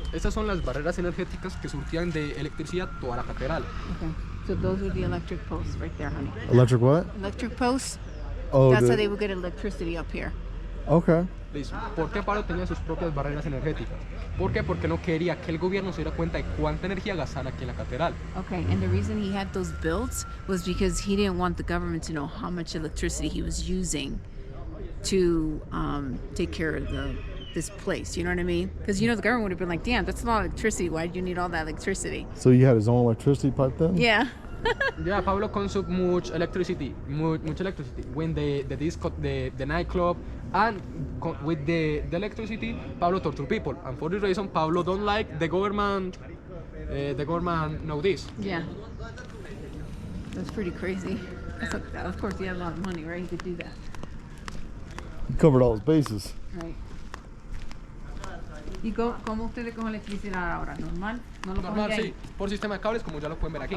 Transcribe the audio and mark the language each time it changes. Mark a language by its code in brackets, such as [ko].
[es] Estas son las barreras energéticas que surtían de electricidad toda la catedral. [en] Okay. So those are the electric posts right there, honey. Electric what? Electric posts. Oh, That's how they would get electricity up here. Okay. [es] Listo. ¿Por qué Pablo tenía sus propias barreras energéticas? ¿Por qué? Porque no quería que el gobierno se diera cuenta de cuánta energía gastaban aquí en la catedral. [en] Okay, and the reason he had those built was because he didn't want the government to know how much electricity he was using to take care of this place. You know what I mean? Because the government would have been like, "Damn, that's a lot of electricity. Why do you need all that electricity?" So he had his own electricity pipe then? Yeah. Yeah, Pablo consumed much electricity. When the disco, the nightclub, and with the electricity, Pablo tortured people. And for this reason, Pablo don't like the government. The government know this. Yeah. That's pretty crazy. Of course, he had a lot of money, right? He could do that. He covered all his bases. Right. [es] ¿Y cómo usted le coge electricidad ahora? ¿Normal? ¿No lo coge Normal, de sí, ahí? por sistema de cables, como ya lo pueden ver aquí.